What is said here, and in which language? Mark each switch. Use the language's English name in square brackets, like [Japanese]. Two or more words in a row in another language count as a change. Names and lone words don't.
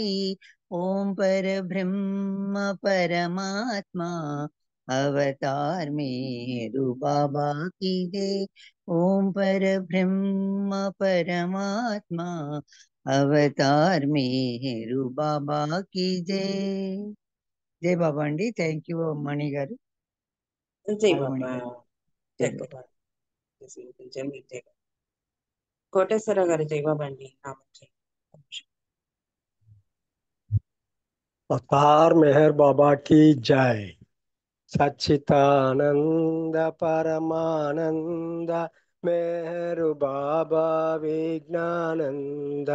[Hindi] ओम परब्रह्म परमात्मा अवतार मेहरु बाबा की जय. ओम परब्रह्म परमात्मा अवतार मेहरु बाबा की जय. [Telugu] జై బాబా అండి. [English] thank you [Telugu] మణి గారు. జై బాబా. జై బాబా. కోటేశ్వరరావు గారు జై బాబా అండి. [Hindi] अवतार मेहर बाबा की जय. सच्चिदानंद परमानंद मेहरु बाबा विज्ञानंद.